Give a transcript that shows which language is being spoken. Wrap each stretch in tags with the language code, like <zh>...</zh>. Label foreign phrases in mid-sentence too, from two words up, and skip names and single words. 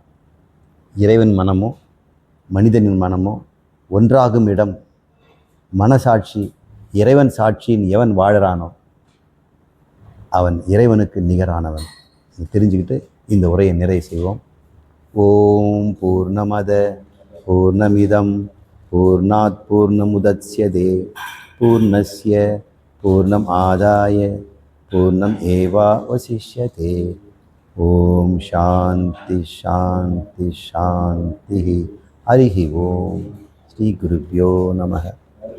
<ta>இறைவன் மனமோ மனிதனின் மனமோ ஒன்றாகும் இடம் மனசாட்சி. இறைவன் சாட்சியின் எவன் வாழறானோ அவன் இறைவனுக்கு நிகரானவன். தெரிஞ்சுக்கிட்டு இந்த உரையை நிறைவு செய்வோம்.</ta> <sa>ओम् पूर्णमदः पूर्णमिदं पूर्णात् पूर्णमुदच्यते पूर्णस्य पूर्णम् आदाय पूर्णम् एवावशिष्यते. ओम् शान्तिः शान्तिः शान्तिः. हरिः ओम्। श्री गुरुभ्यो नमः.</sa>